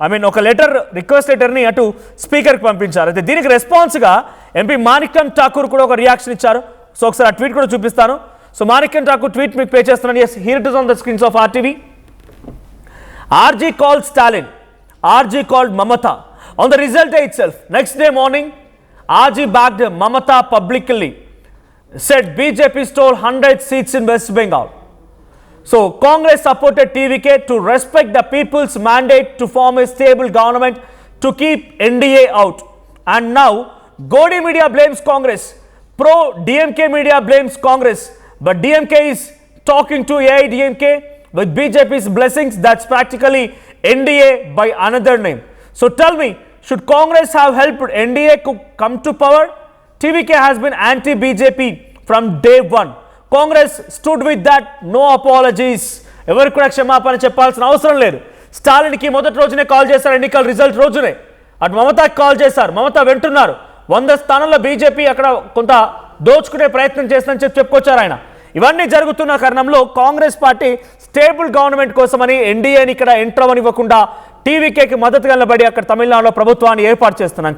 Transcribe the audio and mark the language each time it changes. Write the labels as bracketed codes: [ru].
[te] ఒక రిక్వెస్ట్ లెటర్ని అటు స్పీకర్కి పంపించారు. అయితే దీనికి రెస్పాన్స్గా ఎంపీ మాణిక్యం ఠాకూర్ కూడా ఒక రియాక్షన్ ఇచ్చారు. సో ఒకసారి ఆ ట్వీట్ కూడా చూపిస్తాను. సో మాణిక్యం ఠాకూర్ ట్వీట్ మీకు పే చేస్తున్నాను. [en] Yes, here it is on the screens of RTV. RG called Stalin, RG called Mamata. On the result day itself, next day morning, RG backed Mamata publicly, said BJP stole 100 seats in West Bengal. So Congress supported TVK to respect the people's mandate to form a stable government to keep NDA out. And now Godi media blames Congress, pro DMK media blames Congress, but DMK is talking to AIDMK with BJP's blessings. That's practically NDA by another name. So tell me, should Congress have helped NDA come to power? TVK has been anti-BJP from day one. Congress stood with that, no apologies. [te] ఎవరికి కూడా క్షమాపణ చెప్పాల్సిన అవసరం లేదు. స్టాలిన్కి మొదటి రోజునే call చేశారు, ఎన్నికల రిజల్ట్ రోజునే. అటు మమతాకి కాల్ చేశారు, మమత వింటున్నారు. 100 స్థానాల్లో బీజేపీ అక్కడ కొంత దోచుకునే ప్రయత్నం చేస్తుందని చెప్పుకొచ్చారు ఆయన. ఇవన్నీ జరుగుతున్న కారణంలో కాంగ్రెస్ పార్టీ స్టేబుల్ గవర్నమెంట్ కోసమని ఎన్డీఏని ఇక్కడ ఎంటర్ అవ్వనివ్వకుండా టీవీకేకి మద్దతుగా నిలబడి అక్కడ తమిళనాడులో ప్రభుత్వాన్ని ఏర్పాటు చేస్తున్నాం.